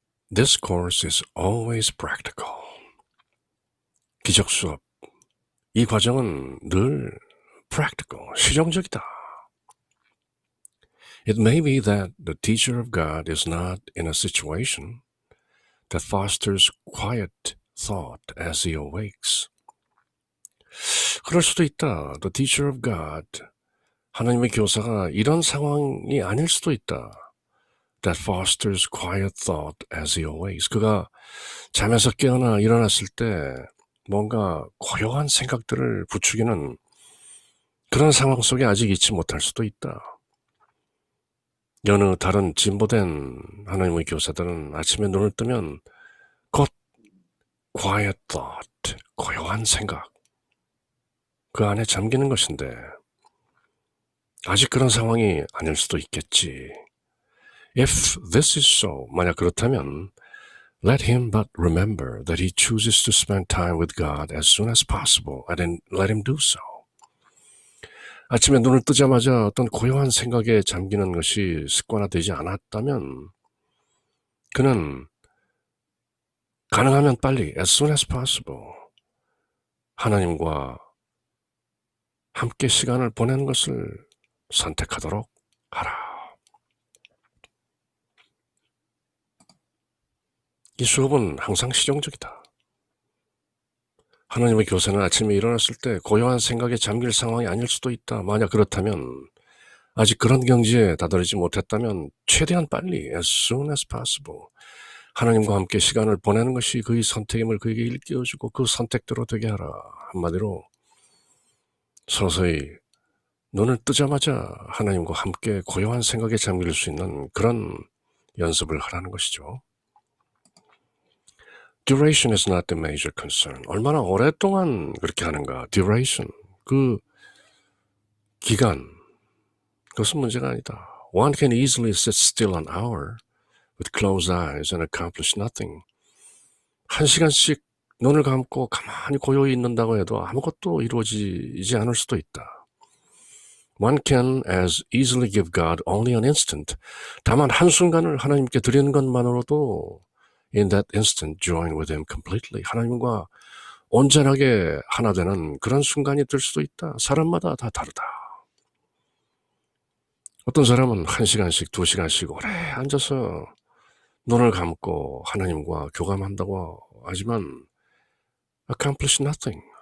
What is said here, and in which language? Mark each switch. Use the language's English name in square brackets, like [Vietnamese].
[English] This course is always practical. [Korean] 기적 수업. 이 과정은 늘 practical, 실용적이다. [English] It may be that the teacher of God is not in a situation that fosters quiet thought as he awakes. [Korean] 그럴 수도 있다. [English] The teacher of God, [Korean] 하나님의 교사가 이런 상황이 아닐 수도 있다. [English] That fosters quiet thought as he awakes. [Korean] 그가 잠에서 깨어나 일어났을 때 뭔가 고요한 생각들을 부추기는 그런 상황 속에 아직 있지 못할 수도 있다. 여느 다른 진보된 하나님의 교사들은 아침에 눈을 뜨면 곧 [English] quiet thought, [Korean] 고요한 생각, 그 안에 잠기는 것인데 아직 그런 상황이 아닐 수도 있겠지. [English] If this is so, [Korean] 만약 그렇다면 [English] let him but remember that he chooses to spend time with God as soon as possible and then let him do so. [Korean] 아침에 눈을 뜨자마자 어떤 고요한 생각에 잠기는 것이 습관화되지 않았다면 그는 가능하면 빨리 [English] as soon as possible [Korean] 하나님과 함께 시간을 보내는 것을 선택하도록 하라. 이 수업은 항상 실용적이다. 하나님의 교사는 아침에 일어났을 때 고요한 생각에 잠길 상황이 아닐 수도 있다. 만약 그렇다면 아직 그런 경지에 다다르지 못했다면 최대한 빨리 [English] as soon as possible [Korean] 하나님과 함께 시간을 보내는 것이 그의 선택임을 그에게 일깨워주고 그 선택대로 되게 하라. 한마디로 서서히 눈을 뜨자마자 하나님과 함께 고요한 생각에 잠길 수 있는 그런 연습을 하라는 것이죠. [English] Duration is not the major concern. [Korean] 얼마나 오랫동안 그렇게 하는가. Duration, 그 기간, 그것은 문제가 아니다. [English] One can easily sit still an hour with closed eyes and accomplish nothing. [Korean] 1시간씩 눈을 감고 가만히 고요히 있는다고 해도 아무것도 이루어지지 않을 수도 있다. [English] One can as easily give God only an instant. [Korean] 다만 한순간을 하나님께 드리는 것만으로도 [English] in that instant join with him completely. [Korean] 하나님과 온전하게 하나 되는 그런 순간이 될 수도 있다. 사람마다 다 다르다. 어떤 사람은 1시간씩 2시간씩 오래 앉아서 눈을 감고 하나님과 교감한다고 하지만 [English] accomplish nothing.